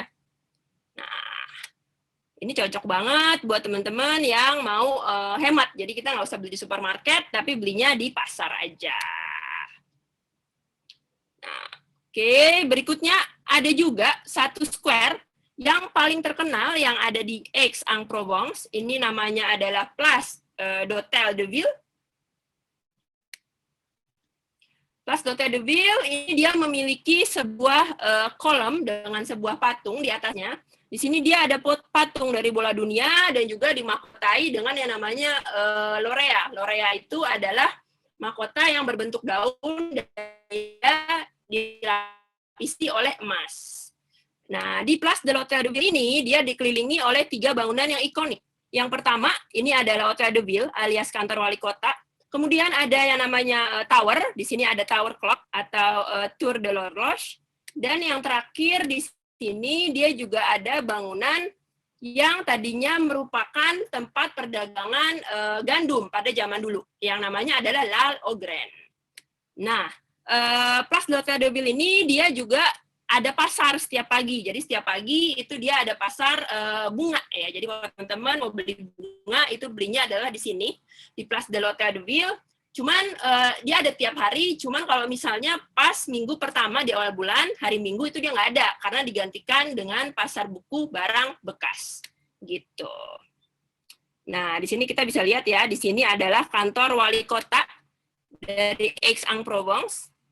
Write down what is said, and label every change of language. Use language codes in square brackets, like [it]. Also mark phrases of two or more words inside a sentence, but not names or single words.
[id] Nah, ini cocok banget buat teman-teman yang mau hemat. Jadi kita nggak usah beli di supermarket, tapi belinya di pasar aja. Nah, oke, berikutnya ada juga satu square yang paling terkenal yang ada di Aix-en-Provence. Ini namanya adalah Place d'Hôtel de Ville. Place d'Hôtel de Ville ini dia memiliki sebuah kolom dengan sebuah patung di atasnya. Di sini dia ada patung dari bola dunia dan juga dimahkotai dengan yang namanya Laurea. Laurea itu adalah mahkota yang berbentuk daun dan dia dilapisi oleh emas. Nah, di Place de l'Hôtel de Ville ini dia dikelilingi oleh 3 bangunan yang ikonik. Yang pertama, ini adalah Hôtel de Ville alias kantor wali kota. Kemudian ada yang namanya tower, di sini ada [en] tower clock [id] atau [fr] tour de l'horloge. [id] Dan yang terakhir di sini dia juga ada bangunan yang tadinya merupakan tempat perdagangan gandum pada zaman dulu, yang namanya adalah La Hogrenne. Nah, Place d'Hôtel de Ville ini dia juga ada pasar setiap pagi. Jadi setiap pagi itu dia ada pasar bunga ya. Jadi kalau teman-teman mau beli bunga itu belinya adalah di sini di Place de l'Hôtel de Ville. Cuman dia ada tiap hari. Cuman kalau misalnya pas minggu pertama di awal bulan, hari Minggu itu dia nggak ada karena digantikan dengan pasar buku barang bekas gitu. Nah di sini kita bisa lihat ya. Di sini adalah kantor wali kota dari Aix-en-Provence.